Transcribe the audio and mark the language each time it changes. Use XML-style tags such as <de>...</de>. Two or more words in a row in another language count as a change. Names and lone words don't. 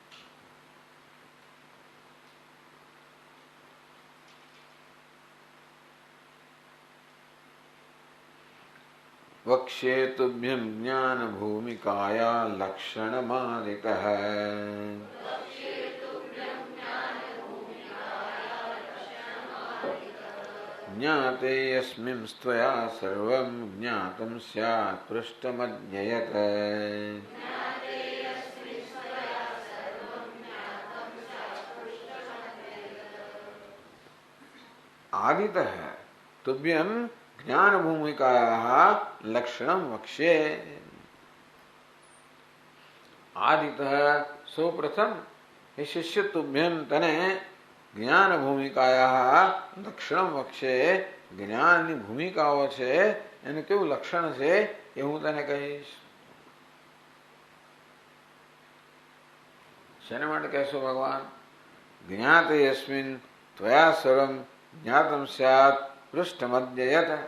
<sa>वक्ष्ये तुभ्यं ज्ञान भूमिकाया लक्षणमादितः ज्ञाते यस्मिं स्त्वया सर्वं ज्ञातं स्यात् पृष्ठमज्ञयत. आदितः तुभ्यं ज्ञान भूमिकायाः लक्षणं वक्ष्ये. आदितः सौप्रथम हे शिष्य तुभ्यं तने ज्ञान भूमिकाया लक्षणम वक्षे.</sa> <gu>જ્ઞાનની ભૂમિકાઓ છે એનું કેવું લક્ષણ છે એ હું તને કહીશ. શેના માટે કહેશો ભગવાન?</gu> <sa>ज्ञाते यस्मिन त्वया सर्वं ज्ञातम स्यात् पृष्ठमज्ञयत.</sa>